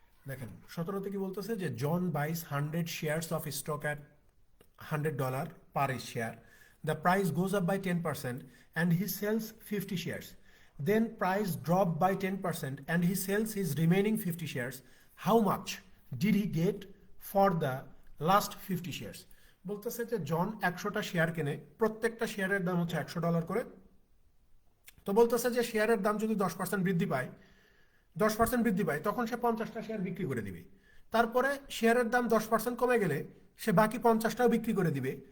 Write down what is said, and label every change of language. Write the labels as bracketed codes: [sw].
[bn] দেখেন 17তে কি বলতেছে যে [en] John buys 100 shares of stock at $100 per share. The price goes up by 10% and he sells 50 shares. Then price drop by 10% and he sells his remaining 50 shares. How much did he get for the last 50 shares? [bn] বলতেছে যে জন 100টা share কেনে, প্রত্যেকটা শেয়ারের দাম হচ্ছে $100 করে। তো বলতেছে যে শেয়ারের দাম যদি 10% বৃদ্ধি পায়, 10% বৃদ্ধি পায়, তখন সে 50টা শেয়ার বিক্রি করে দিবে। তারপরে শেয়ারের দাম 10% কমে গেলে সে বাকি 50টাও বিক্রি করে দিবে।